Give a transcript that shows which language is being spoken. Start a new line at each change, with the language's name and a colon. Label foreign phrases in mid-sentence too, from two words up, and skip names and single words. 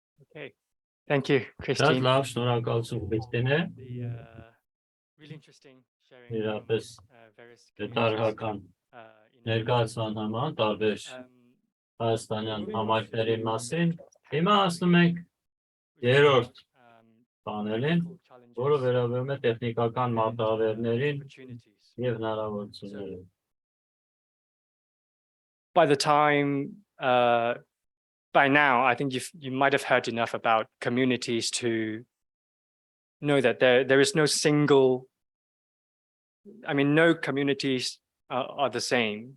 English: Okay, thank you, Christine.
Armenian: Լավ, շնորհակալություն Քրիստինե։
English: Really interesting sharing
Armenian: Իրապես various դետալական ներկայացման համար տարբեր հայաստանյան համայնքների մասին։ Հիմա ասում ենք երրորդ պանելին, որը վերաբերում է տեխնիկական մարտահրավերներին եւ հնարավորություններին։
English: By the time, by now, I think you might have heard enough about communities to know that there is no single, I mean, no communities are the same.